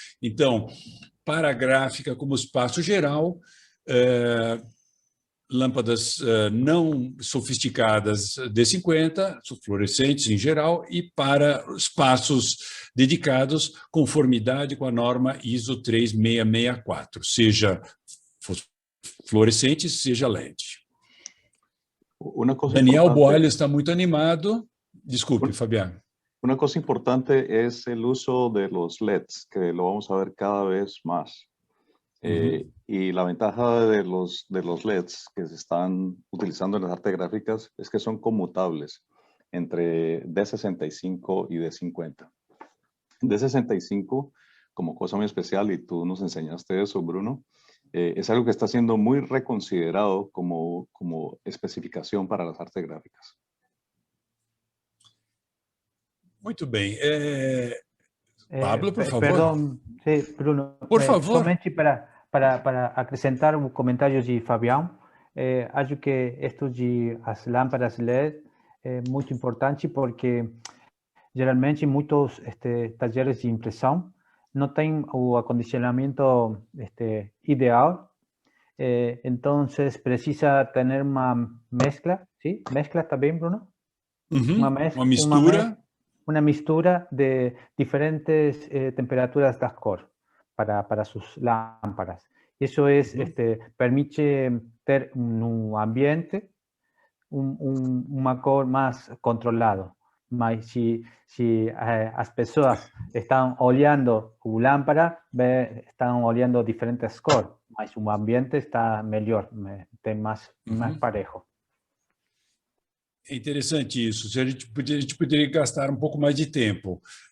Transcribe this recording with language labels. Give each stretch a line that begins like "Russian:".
Portuguese: Então, para a gráfica como espaço geral, lâmpadas não sofisticadas D50, fluorescentes em geral, e para espaços dedicados, conformidade com a norma ISO 3664, seja fluorescente, seja LED. Daniel Boalho está muito animado. Desculpe, Fabián.
Spanish: Una cosa importante es el uso de los LEDs, que lo vamos a ver cada vez más. Y la ventaja de los LEDs que se están utilizando en las artes gráficas es que son conmutables entre D65 y D50. D65, como cosa muy especial, y tú nos enseñaste eso, Bruno, es algo que está siendo muy reconsiderado como especificación para las artes gráficas.
Portuguese: Muito bem. Pablo, por favor. Perdão, sí, Bruno. Por favor. Somente para acrescentar um comentário de Fabián, acho que esto de as lâmpadas LED é muito importante porque geralmente muitos talleres de impressão não têm o acondicionamento ideal, entonces precisa ter uma mescla, ¿sí? Mezcla também, Bruno? Uma mistura.
Spanish: Una mistura de diferentes temperaturas de cor para sus lámparas. Eso permite tener un ambiente, un cor más controlado.
Portuguese: Mas si as pessoas están olhando la lámpara, están olhando diferentes cores, mas o ambiente
Spanish: está mejor, más parejo.
Portuguese: É interessante isso. A gente poderia gastar um pouco mais de tempo.